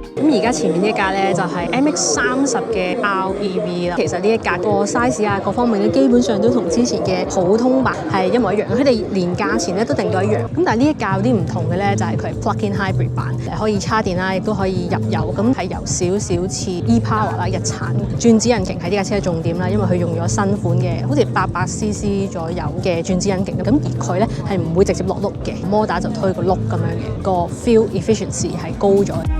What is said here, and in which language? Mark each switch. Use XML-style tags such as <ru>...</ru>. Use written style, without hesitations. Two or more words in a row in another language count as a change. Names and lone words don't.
<yue>咁而家前面呢一架咧就係 MX-30嘅 REV 啦。其實呢一架個 size 啊各方面咧基本上都同之前嘅普通版係一模一樣，佢哋連價錢咧都定到一樣。咁但係呢一架有啲唔同嘅咧就係佢係</yue> <en>plug-in hybrid</en> <yue>版，可以叉電啦，亦都可以入油，咁係有少少似 e-power 啦，日產轉子引擎係呢架車嘅重點啦，因為佢用咗新款嘅好似800cc 左右嘅轉子引擎，咁而佢咧係唔會直接落轆嘅，摩打就推個轆咁樣嘅，個</yue> <en>fuel efficiency</en> <yue>係高咗。</yue>